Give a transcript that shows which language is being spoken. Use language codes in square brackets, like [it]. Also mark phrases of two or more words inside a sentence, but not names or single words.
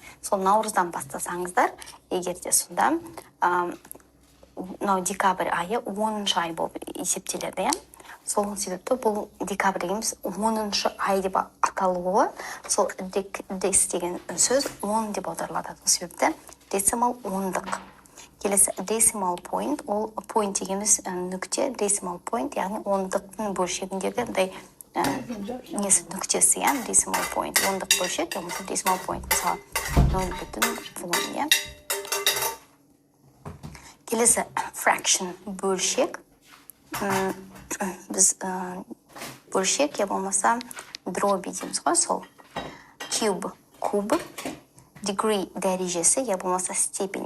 [kk] Сол наурыздан бастасаңыздар, егер де сонда декабрь айы 10-шы ай болып есептеледі. Сол себепті бұл декабрь дегеніміз 10-шы ай деп аталуы, сол дес деген сөз 10 деп аударылады. Сол себепті decimal ондық. Келесі [en] decimal point, [kk] ол point дегеніміз нүкте, [en] decimal point, [kk] яғни ондықтың бөлшегіндегі несі нүктесі, [en] decimal point, [kk] ондық бөлшек, [en] decimal point, [kk] мысалы 0,1, Келесі fraction, бөлшек. Біз бөлшек, болмаса дроби дейміз ғой, сол. Cube, куб. Degree, дәрежесі, болмаса степень.